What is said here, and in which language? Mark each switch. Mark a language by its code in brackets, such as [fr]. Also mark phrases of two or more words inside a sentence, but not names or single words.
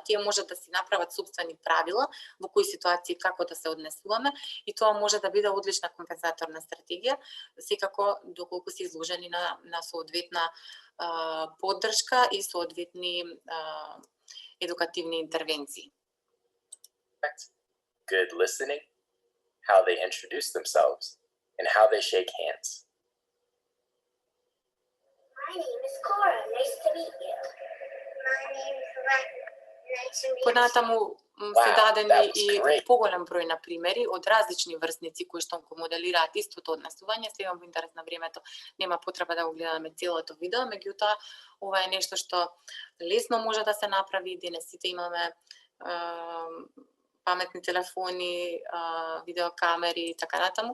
[mk] Тие можат да си направат собствени правила во кои ситуации како да се однесуваме и тоа може да биде одлична компензаторна стратегија, секако доколку се изложени на соодветна поддршка и соодветни едукативни интервенции. [en] good listening, how they introduce themselves, and how they shake hands. My name is Cora. Nice to meet you. My name is Rebecca. Nice to meet you. [mk] Понатаму се [en] Wow, [mk] дадени [en] that was [mk] и [en] great. [mk] поголем број на примери од различни врсници кои што го моделираат истото однесување. Сега во интерес на времето нема потреба да го гледаме целото видео, меѓутоа ова е нешто што лесно може да се направи. Денес сите имаме паметни телефони, видеокамери и така натаму.